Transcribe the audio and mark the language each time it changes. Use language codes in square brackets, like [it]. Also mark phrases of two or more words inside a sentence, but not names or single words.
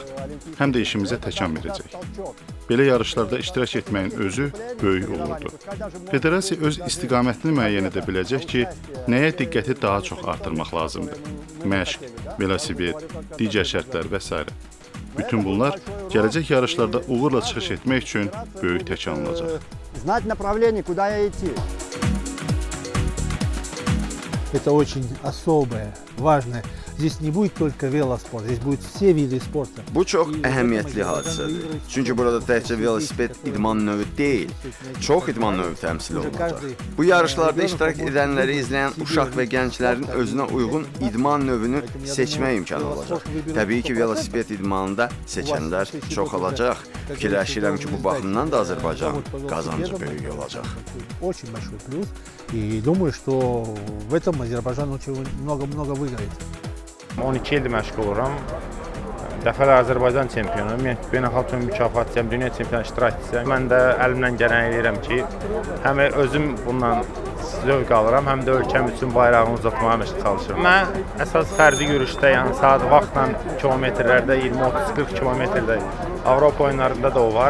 [az] Həm də işimizə təkan verəcək. Belə yarışlarda iştirak etməyin özü böyük uğurdur. Federasiya öz istiqamətini müəyyən edə biləcək ki, nəyə diqqəti daha çox artırmaq lazımdır. Məşq, velosiped, digər şərtlər və s. Bütün bunlar gələcək yarışlarda uğurla çıxış etmək üçün böyük təkan olacaq. [ru] Это очень особое, важное. Здесь не будет только велоспорт, здесь будут все виды спорта. [az] Bu çox əhəmiyyətli hadisədir. Çünki burada təkcə velosiped idman növü deyil, çox idman növü təmsil olunacaq. Bu yarışlarda iştirak edənləri izləyən uşaq və gənclərin özünə uyğun idman növünü seçmək imkanı olacaq. Təbii ki, velosiped idmanında seçənlər çox olacaq. Fikirləşirəm ki, bu baxımdan da Azərbaycan qazancı böyük olacaq. [ru] Очень большой плюс. И думаю, что в этом Азербайджан очень много выиграет. [az] 12 ildir məşğul oluram. Dəfələr Azərbaycan çempionuyum, beynəlxalq mükafatçıyam, dünya çempionu iştirakçısıyam. Mən də əlimdən gələni edirəm ki, həm özüm bundan zövq alıram, həm də ölkəm üçün bayrağımı uzatmağa çalışıram. Mən əsas fərdi yürüşdə, yəni saat vaxtla kilometrlərdə, 20-30-40 kilometrdə Avropa oyunlarında da o var.